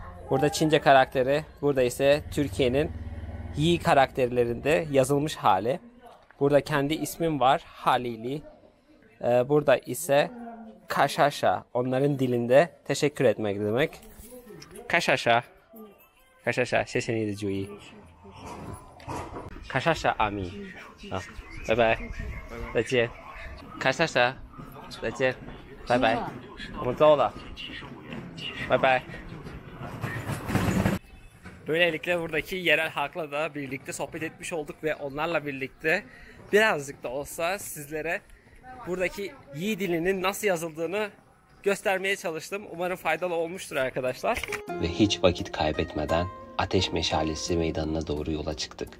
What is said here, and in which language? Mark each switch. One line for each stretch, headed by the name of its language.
Turkish: Burada Çince karakteri, burada ise Türkiye'nin Yi karakterlerinde yazılmış hali. Burada kendi ismim var Halili. Burada ise Kaşaşa, onların dilinde teşekkür etmek demek.
Sichuan Yi: Kaşaşa.
Chinese: Kaşaşa, 谢谢你的注意。卡莎莎阿米，好，拜拜，再见。卡莎莎，再见，拜拜，我们走了，拜拜。
Turkish: Böylelikle buradaki yerel halkla da birlikte sohbet etmiş olduk ve onlarla birlikte birazcık da olsa sizlere buradaki Yi dilinin nasıl yazıldığını göstermeye çalıştım. Umarım faydalı olmuştur arkadaşlar. Ve hiç vakit kaybetmeden Ateş Meşalesi Meydanı'na doğru yola çıktık.